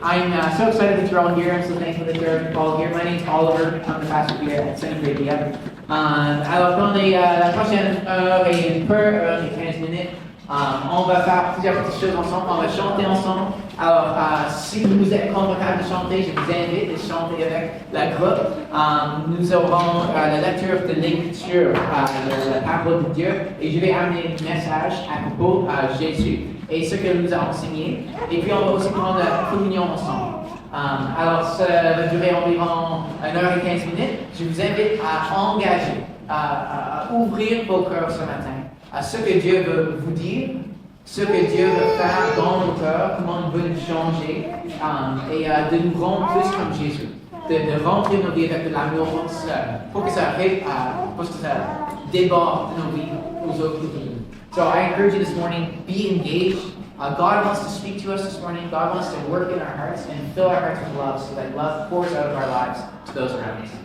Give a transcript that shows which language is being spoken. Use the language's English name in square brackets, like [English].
[English] I'm so excited that you're all here. I'm so thankful that you're all here. My name is Oliver. I'm the pastor here at Saint-Gratien. [French] Alors, dans la prochaine heure et heure et 15 minutes, on va faire plusieurs petites choses ensemble. On va chanter ensemble. Alors, si vous êtes confortable de chanter, je vous invite à chanter avec la groupe. Nous aurons la lecture de l'Écriture, la parole de Dieu, et je vais amener un message à propos de Jésus et ce que nous a enseigné. Et puis, on va aussi prendre la communion ensemble. Alors, ça va durer environ 1h15 minutes. Je vous invite à engager, à ouvrir vos cœurs ce matin à ce que Dieu veut vous dire, ce que Dieu veut faire dans nos cœurs, comment il veut nous changer, et de nous rendre plus comme Jésus, de remplir nos vies avec de l'amour pour que ça arrive pour que ça déborde nos vies aux autres. [English] So I encourage you this morning, be engaged. God wants to speak to us this morning. God wants to work in our hearts and fill our hearts with love so that love pours out of our lives to those around us.